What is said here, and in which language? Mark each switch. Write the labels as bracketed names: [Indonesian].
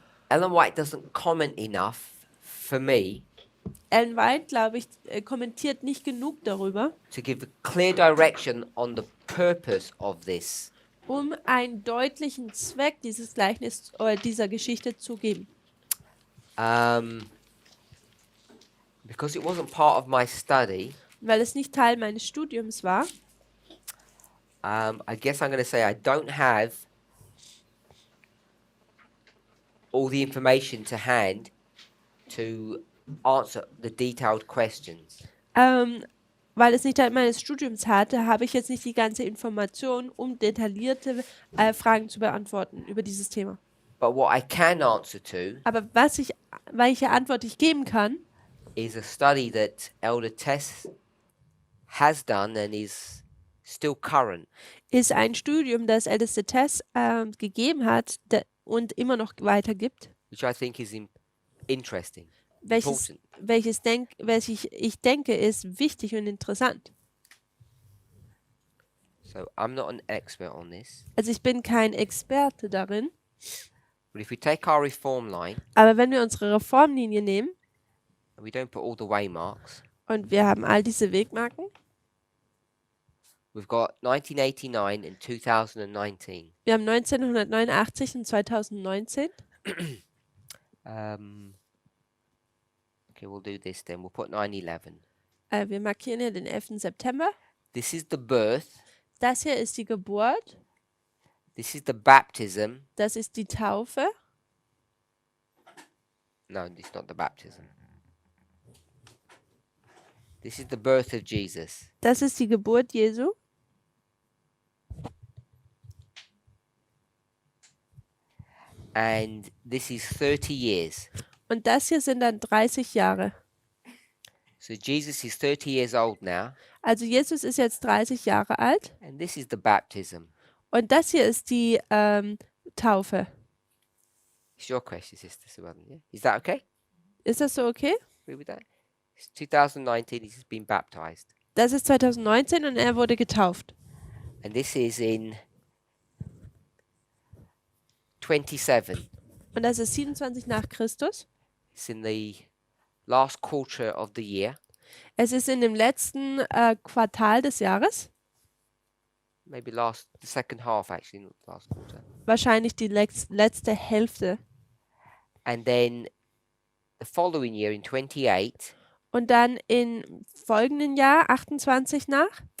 [English] Ellen White doesn't comment enough for me [German] Ellen White, glaube ich, kommentiert nicht genug darüber, [English] to give a clear direction on the purpose of this. [German] um einen deutlichen Zweck dieses Gleichnis oder dieser Geschichte zu geben. [English] Because it wasn't part of my study, [German] Weil es nicht Teil meines Studiums war, [English] I guess I'm going to say I don't have all the information to hand to answer the detailed questions. [German] weil es nicht Teil meines Studiums hatte, habe ich jetzt nicht die ganze Information, um detaillierte Fragen zu beantworten über dieses Thema. [English] But what I can answer to [German] Aber welche Antwort ich geben kann, [English] is a study that Elder Tess has done and is still current. [German] ist ein Studium, das älteste Tess gegeben hat und immer noch weitergibt, [English] Which I think is interesting, [German] welches [English] important. [German] ich denke, ist wichtig und interessant. [English] So I'm not an expert on this. [German] Also ich bin kein Experte darin, [English] But if we take our reform line [German] aber wenn wir unsere Reformlinie nehmen [English] and we don't put all the waymarks, [German] und wir haben all diese Wegmarken, [English] we've got 1989 and 2019. [German] wir haben 1989 und 2019. [English] Okay, we'll do this then. We'll put 9/11. [German] Wir markieren hier den 11. September. [English] This is the birth. [German] Das hier ist die Geburt, [English] This is the baptism. das ist die Taufe. No, it's not the baptism. This is the birth of Jesus. [German] Das ist die Geburt Jesu. [English] And this is 30 years. [German] Und das hier sind dann 30 Jahre. [English] So Jesus is 30 years old now. [German] Also Jesus ist jetzt 30 Jahre alt. [English] And this is the baptism. [German] Und das hier ist die Taufe. [English] It's your question, Sister Subadan. Yeah? Is that okay? [German] Ist das so okay? [English] Agree with that? It's 2019. He's been baptized. [German] Das ist 2019 und er wurde getauft. [English] And this is in 27. [German] Und das ist 27 nach Christus. [English] It's in the last quarter of the year. [German] Es ist in dem letzten Quartal des Jahres. [English] Maybe the second half actually, not the last quarter. [German] Wahrscheinlich die letzte Hälfte. [English] And then the following year in 28, [German] Und dann im folgenden Jahr, 28 nach,